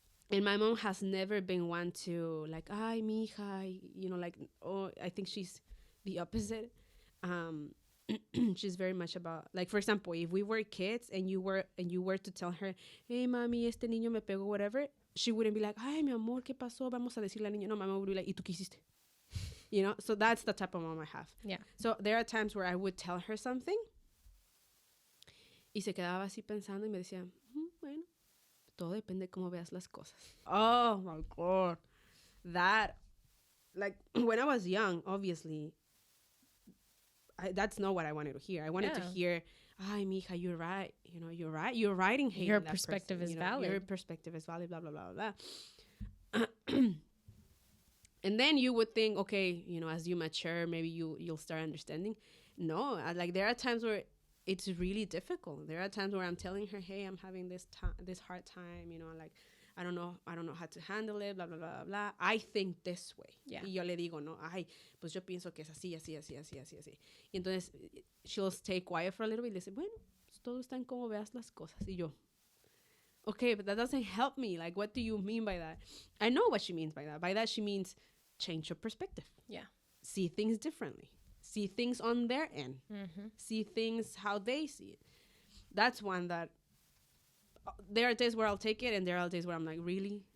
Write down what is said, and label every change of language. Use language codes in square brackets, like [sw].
[en] And my mom has never been one to like, ay, mija, you know, like, oh, I think she's the opposite. Um, she's very much about, like, for example, if we were kids and you were to tell her, hey, mami, este niño me pegó, whatever, she wouldn't be like, ay, mi amor, ¿qué pasó? Vamos a decirle al niño. No, my mom would be like, ¿y tú qué hiciste? You know, so that's the type of mom I have. Yeah. [es] So there are times where I would tell her something y se quedaba así pensando y me decía, bueno, todo depende de cómo veas las cosas. [en] Oh my God. That, like, when I was young, obviously, that's not what I wanted to hear. I wanted to hear, ay, mija, you're right. You know, you're right. You're right in hating Your that perspective person. is You know, valid. Your perspective is valid, blah, blah, blah, blah. And then you would think, okay, you know, as you mature, maybe you'll start understanding. No, like there are times where it's really difficult. There are times where I'm telling her, hey, I'm having this hard time, you know, like I don't know how to handle it, blah, blah, blah, blah. I think this way. Yeah. [es] Y yo le digo, no, ay, pues yo pienso que es así, así, así, así, así, así. Y entonces she'll stay quiet for a little bit y le dice, bueno, todo está en cómo veas las cosas. [en] Y yo, okay, but that doesn't help me. Like, what do you mean by that? I know what she means by that. By that, she means change your perspective. Yeah. See things differently. See things on their end. Mm-hmm. See things how they see it. That's one that there are days where I'll take it and there are days where I'm like, really?